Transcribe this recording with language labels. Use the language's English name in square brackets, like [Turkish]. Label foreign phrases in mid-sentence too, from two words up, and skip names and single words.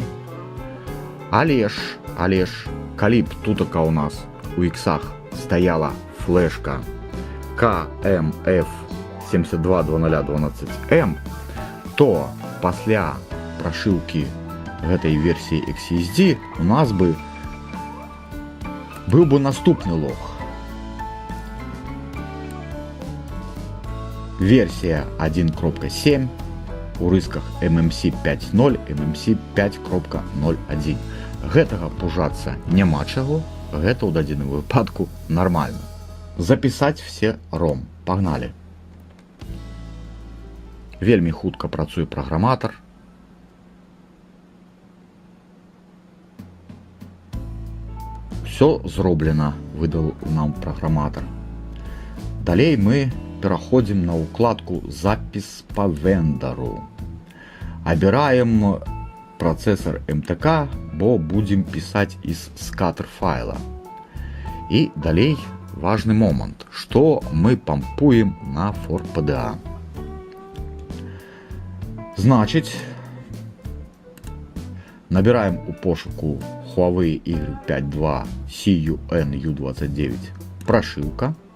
[Belarusian] Але ж, калі б тутака у нас у іксах стаяла флешка KMF722012M, то пасля прошивки гэтай версии XCSD у нас быў бы наступны лог. [Russian] Версия 1.7 у рисках MMC 5.0, MMC 5.01. [Belarusian] Гэтага пужацца няма чаго, гэта ў дадзеным выпадку нормально. [Russian] Записать все ROM. Погнали. [Belarusian] Вельмі хутка працуе праграматар. Все зроблена, выдал нам праграматар. Далей мы пераходзім на укладку запіс по вендору. Абіраем працэсор МТК, бо будзем пісаць из скатер файла. І далей [Russian] важный момент, что мы пампуем на ForPDA. Значит, набираем у пошуку Huawei Y5 CUN-U29 прошивка.